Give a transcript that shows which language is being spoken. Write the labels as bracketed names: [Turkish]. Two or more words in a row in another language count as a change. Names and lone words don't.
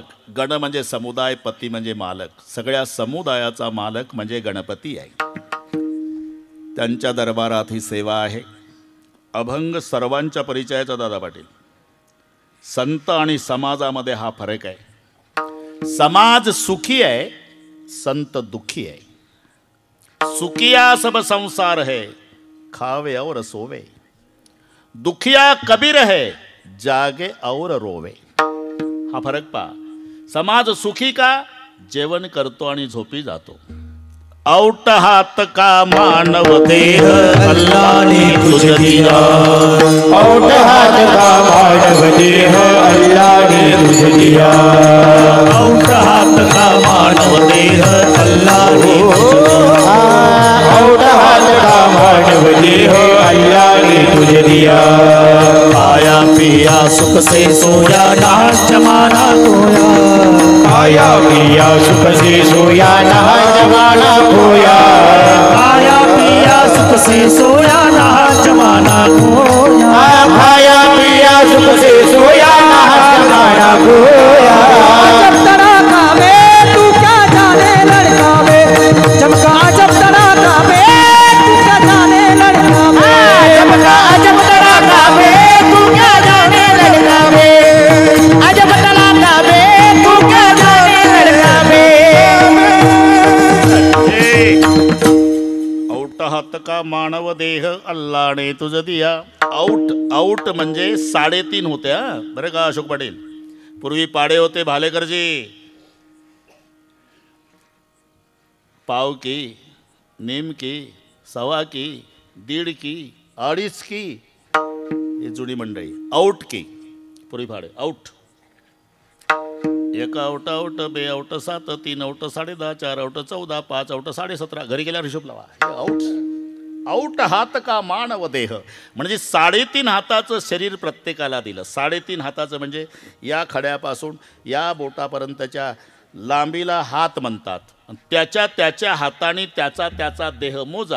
[Marathi] गण म्हणजे समुदाय, पती म्हणजे मालक. सगळ्या समुदायाचा मालक म्हणजे गणपती आहे. त्यांच्या दरबारात ही सेवा आहे. अभंग सर्वांच्या परिचयाचा दादा पाटील. संत आणि समाजामध्ये हा फरक आहे. समाज सुखी आहे, संत दुखी आहे. [Hindi] सुखिया सब संसार है, खावे और सोवे. दुखिया कबीर है, जागे और रोवे. [Marathi] हा फरक पहा. समाज सुखी का? जेवण करतो आणि झोपी जातो. [Hindi] औट हात का मानव देह अल्लाने तुझे दिया. औट हात का मानव देह अल्लाने तुझे दिया. औट हात का मानव देह अल्लाने तुझे दिया. औट हात का मानव देह अल्लाने तुझे दिया. खाया पिया सुख से सोया ना जमाना खोया. खाया पिया सुख से सोया ना जमाना खोया. खाया पिया सुख से सोया ना जमाना खोया. खाया पिया सुख से सोया ना जमाना खोया. जब तना खावे तू क्या जाने लड़का वे, चमका जब तना खावे तू क्या जाने लड़का वे. चमका जब तना खावे तू क्या जाने लड़का वे. अजब तना खावे तू क्या जाने लड़का वे. औट हात का मानव देह अल्लाने तुझं दिया. [Marathi] औट म्हणजे 3.5 होत्या बरं का अशोक पाटील. पूर्वी पाडे होते भालेकरजी. पाव की, नेमकी, सवा की, 1.5 की, 2.5 की, ही जुनी मंडळी. औट की पूर्वी फाडे. औट 1 औट औट 2 औट 7 3 औट 10.5 4 औट 14 5 औट 17.5. घरी गेल्यावर हिशोब लावा. हे औट. [Hindi] औट हात का मानव देह [Marathi] म्हणजे 3.5 हाताचं शरीर प्रत्येकाला दिलं. 3.5 हाताचं म्हणजे या खड्यापासून या बोटापर्यंतच्या लांबीला हात म्हणतात. त्याच्या हाताने त्याचा देह मोजा.